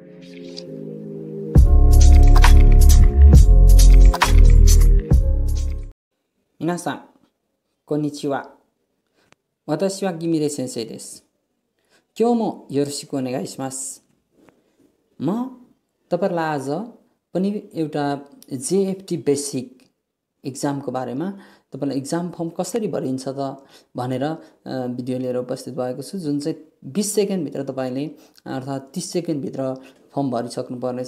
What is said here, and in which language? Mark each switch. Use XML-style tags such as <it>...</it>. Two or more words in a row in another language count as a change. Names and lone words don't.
<ja>皆さん、こんにちは。私はギミレ先生です。今日もよろしくお願いします。</ja> <ne>म तपाईहरुलाई आज पनि एउटा</ne> <en>jft basic examको</en> <ne>बारेमा तपाईलाई</ne> <en>exam form</en> <ne>कसरी भरिन्छ त भनेर भिडियो लिएर उपस्थित भएको छु, जुन चाहिँ 20 सेकेन्ड भित्र तपाईले अर्थात 30 सेकेन्ड भित्र फर्म भरिसक्नु पर्नेछ।</ne>